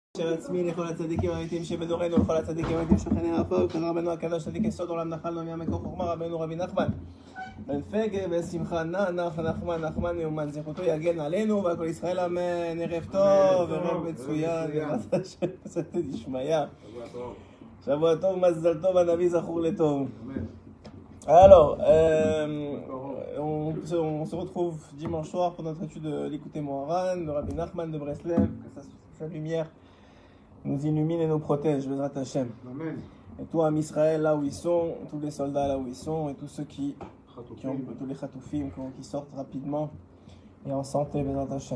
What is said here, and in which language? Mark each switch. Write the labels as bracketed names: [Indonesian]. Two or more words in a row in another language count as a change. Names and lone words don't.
[Hebrew] של עצמי לכל הצדיקים האמיתיים שבדורנו ולכל הצדיקים האמיתיים שוכני הרפוא וכן רבנו הקדוש צדיק יסוד עולם נחלנו נהיה מקור חוכמה רבנו רבי נחמן בן פגה ושמחה נחמן יאומן זכותו יגן עלינו ועל כל ישראל אמן. ערב טוב, ערב מצוין, בסייעתא דשמיא, שבוע טוב, מזל טוב, הנביא זכור לטוב. [French] Alors, on se retrouve dimanche soir pour notre étude de l'Écouté Moharan, de Rabbi Nachman de Breslev, que sa lumière nous illumine et nous protège, [Hebrew] בעזרת השם. [French] Amen. Et tout Am Israël là où ils sont, tous les soldats là où ils sont, et tous ceux qui ont, tous les Khatoufim qui sortent rapidement et en santé, [Hebrew] בעזרת השם.